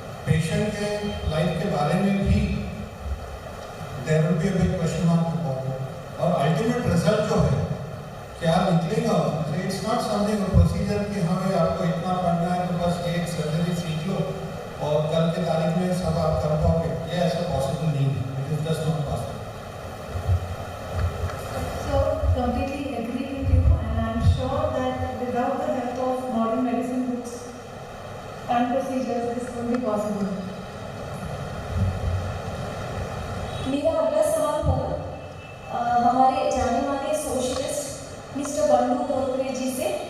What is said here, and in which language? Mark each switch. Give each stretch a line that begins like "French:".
Hindi: Patient के life के बारे में भी
English: There will be a big question mark about it.
Hindi: और अल्टीमेट रिजल्ट जो है क्या निकलेगा,
English: it's not something procedure
Hindi: कि हाँ भाई आपको इतना पढ़ना है तो बस एक सर्जरी सीख लो और कल के तारीख में सब आप कर पाओगे। ये ऐसा पॉसिबल नहीं है,
English: It is just not possible. So completely agree with you, and I'm sure that without the help of modern medicine books and procedures, this won't be possible.
Hindi: मेरा अगला सवाल होगा हमारे जाने माने सोशलिस्ट मिस्टर बंडू बोरकुरे जी से।